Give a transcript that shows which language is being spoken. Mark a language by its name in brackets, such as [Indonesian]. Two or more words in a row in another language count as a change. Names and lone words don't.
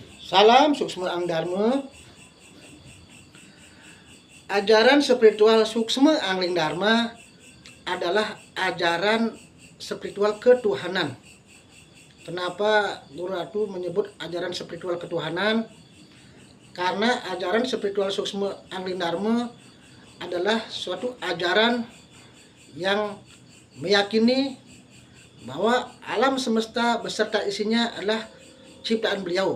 [Indonesian] Salam Suksma Ang Dharma. Ajaran spiritual Suksma Angling Dharma adalah ajaran spiritual ketuhanan. Kenapa Guru Ratu menyebut ajaran spiritual ketuhanan? Karena ajaran spiritual Suksma Angling Dharma adalah suatu ajaran yang meyakini bahwa alam semesta beserta isinya adalah ciptaan beliau.